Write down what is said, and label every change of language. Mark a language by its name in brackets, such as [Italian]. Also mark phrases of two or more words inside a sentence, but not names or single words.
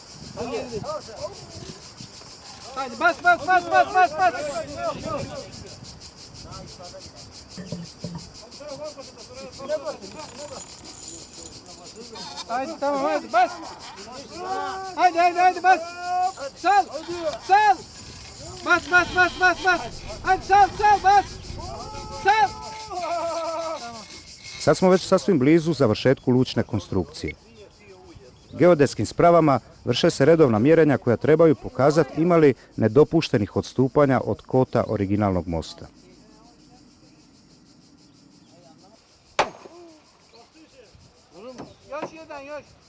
[Turkish] Hadi bas. Haydi tamam hadi bas. Haydi bas. Sal. Bas. Hadi sal bas. Sal. [Croatian] Sad smo već sasvim blizu završetku lučne konstrukcije. Geodetskim spravama vrše se redovna mjerenja koja trebaju pokazati ima li nedopuštenih odstupanja od kota originalnog mosta. Još.